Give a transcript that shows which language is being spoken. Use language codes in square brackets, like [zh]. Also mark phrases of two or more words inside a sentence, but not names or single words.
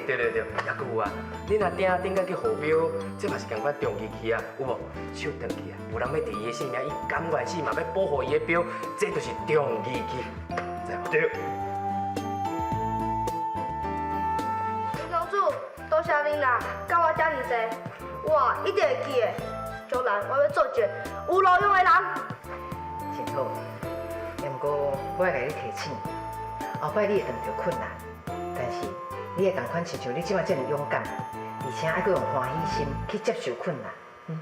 [nan] 对，也佫有啊，你若顶甲去号标，这嘛是共款重义气啊，有无？手断去啊，有人要治伊的性命，伊甘愿死嘛要保护伊的标，这就是重义气，知无？对。多谢恁啦，教我遮尔济，我一定会记的。将来我要做一个有路用的人。真好，也毋过我要甲你提醒，后摆你会遇到困难，但是你会同款亲像你即摆这么勇敢，而且还佫用欢喜心去接受困难。